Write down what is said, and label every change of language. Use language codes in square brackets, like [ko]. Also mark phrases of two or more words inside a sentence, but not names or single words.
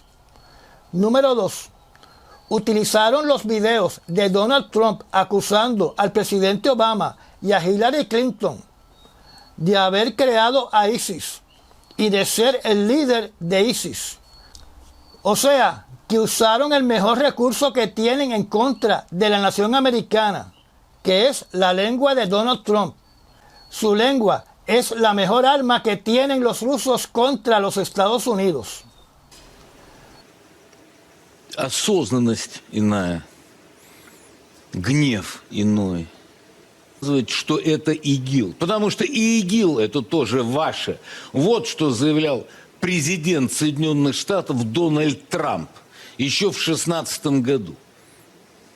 [es] Número 2, utilizaron los videos de Donald Trump acusando al presidente Obama y a Hillary Clinton de haber creado a ISIS y de ser el líder de ISIS. O sea, que usaron el mejor recurso que tienen en contra de la nación americana, que es la lengua de Donald Trump. Su lengua es la mejor arma que tienen los rusos contra los Estados Unidos. [ru] Осознанность иная, гнев иной. Что это ИГИЛ. Потому что и ИГИЛ это тоже ваше. Вот что заявлял президент Соединенных Штатов Дональд Трамп еще в 2016 году.